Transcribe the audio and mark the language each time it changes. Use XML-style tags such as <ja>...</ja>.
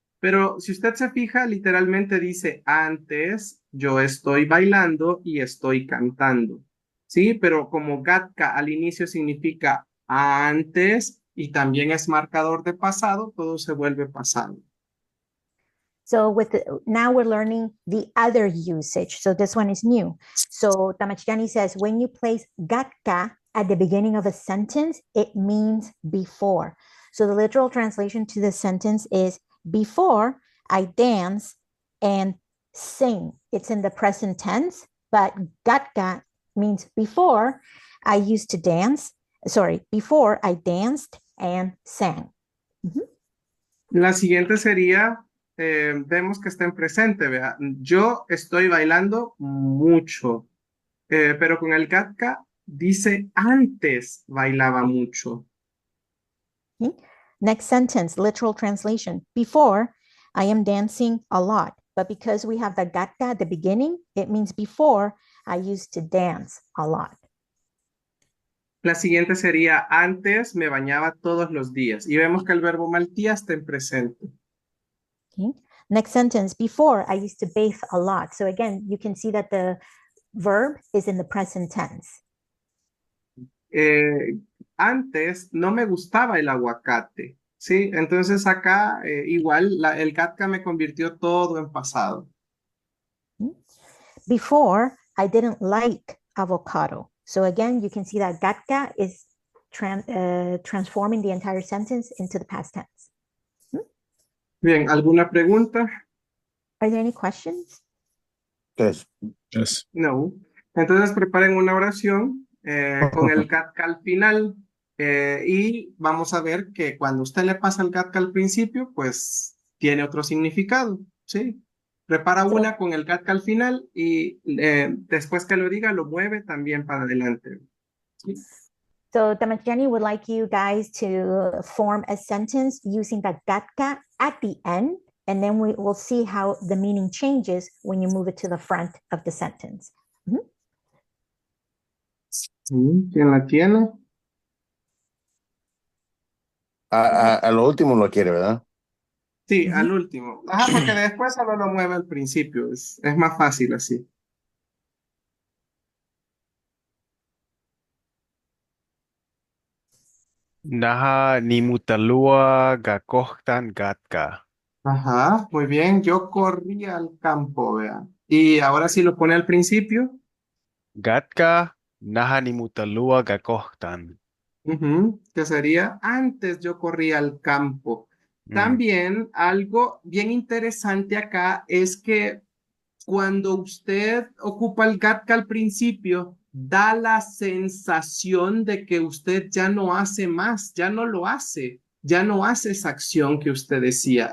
<es>Pero si usted se fija, literalmente dice, antes yo estoy bailando y estoy cantando. Sí, pero como Gatka al inicio significa antes y también es marcador de pasado, todo se vuelve pasado.</es> <en>So now we're learning the other usage. So this one is new. So Tamachigani says, when you place gatka at the beginning of a sentence, it means before. So the literal translation to the sentence is before I dance and sing. It's in the present tense, but gatka means before I used to dance. Sorry, before I danced and sang. Mhm.</en> <es>La siguiente sería, vemos que está en presente, vea, yo estoy bailando mucho. Pero con el Gatka dice antes bailaba mucho.</es> <en>Okay. Next sentence, literal translation. Before, I am dancing a lot, but because we have the gatka at the beginning, it means before I used to dance a lot.</en> <es>La siguiente sería antes me bañaba todos los días. Y vemos que el verbo maltía está en presente.</es> <en>Okay. Next sentence, before I used to bathe a lot. So again, you can see that the verb is in the present tense.</en> <es>Antes no me gustaba el aguacate. Sí, entonces acá igual el Gatka me convirtió todo en pasado.</es> <en>Okay. Before, I didn't like avocado. So again, you can see that gatka is transforming the entire sentence into the past tense.</en> <es>Bien, ¿alguna pregunta?</es> <en>Are there any questions? Yes. Yes. No.</en> <es>Entonces preparen una oración con el Gatka al final y vamos a ver que cuando usted le pasa el Gatka al principio, pues tiene otro significado, ¿sí? Prepara</es> <en>So,</en> <es>una con el Gatka al final y después que lo diga, lo mueve también para adelante. ¿Sí?</es> <en>so Damashjani would like you guys to form a sentence using the gatka at the end, and then we will see how the meaning changes when you move it to the front of the sentence.</en> <es>¿Quién la tiene? A lo último lo quiere, ¿verdad? Sí, al último. Ajá, porque después solo lo mueve al principio, es más fácil así.</es> <ppl>Naha nimutalua gakohtan gatka.</ppl> <es>Ajá, muy bien. Yo corrí al campo, vea. Y ahora sí lo pone al principio.</es> <ppl>Gatka naha nimutalua gakohtan.</ppl> <es>Que sería antes yo corría al campo. Mm. También algo bien interesante acá es que cuando usted ocupa el GATK al principio, da la sensación de que usted ya no hace más, ya no lo hace, ya no hace esa acción que usted decía.</es>